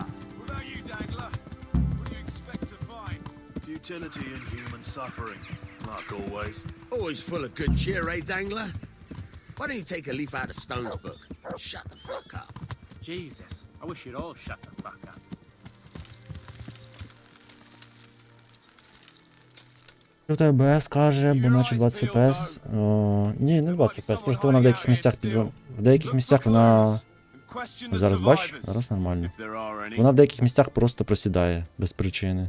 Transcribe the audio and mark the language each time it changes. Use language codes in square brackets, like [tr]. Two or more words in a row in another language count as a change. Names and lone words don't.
[en] What about you, Dangler? What do you expect to find? Futility and human suffering, like always. Always full of good cheer, eh, Dangler? Why don't you take a leaf out of Stone's book? Shut the fuck up. Jesus, I wish you'd all shut the fuck up. [uk] Що в тебе БС каже, бо наче 20 ФПС. Ні, не 20 ФПС, просто вона в деяких місцях в деяких місцях вона... Зараз бач, зараз нормально. Вона в деяких місцях просто просідає, без причини.